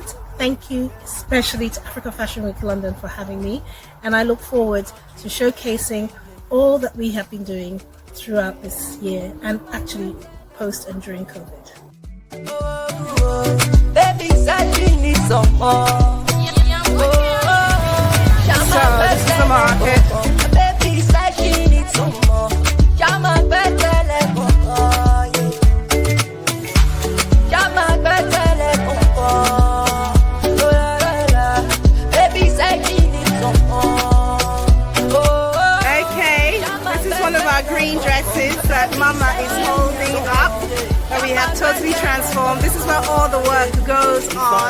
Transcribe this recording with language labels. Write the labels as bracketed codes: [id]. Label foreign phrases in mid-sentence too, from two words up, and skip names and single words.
[en] Thank you especially to Africa Fashion Week London for having me, and I look forward to showcasing all that we have been doing throughout this year and actually post and during COVID. some more. So this is the market. Baby said she needs some more. Jama betele koko. Jama betele koko. Baby said she needs some more. Okay, this is one of our green dresses that Mama is holding up. That we have totally transformed. This is where all the work goes on.